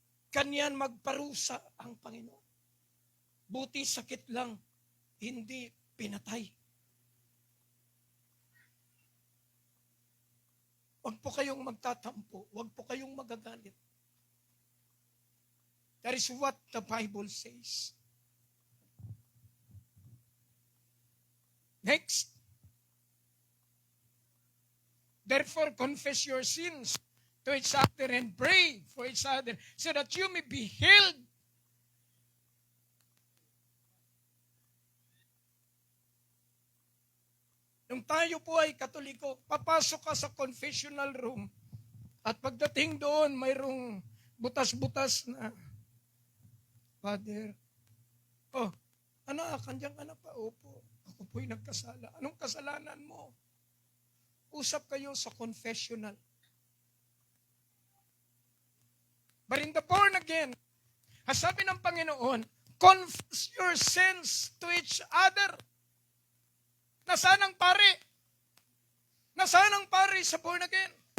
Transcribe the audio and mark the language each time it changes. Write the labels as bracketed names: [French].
[Filipino] Kanyan magparusa ang Panginoon. Buti sakit lang, hindi pinatay. Huwag po kayong magtatampo, huwag po kayong magagalit. [English] That is what the Bible says. Next. Therefore, confess your sins to each other and pray for each other so that you may be healed. [Filipino] Nung tayo po ay Katoliko, papasok ka sa confessional room at pagdating doon, mayroong butas-butas na, Father, anak, kandiyan ka na pa? Opo, ako po'y nagkasala. Anong kasalanan mo? Usap kayo sa confessional. [English] But in the born again, [Filipino] sabi ng Panginoon, [English] confess your sins to each other. [Filipino] Nasaan ang pare? Nasaan ang pare sa born again?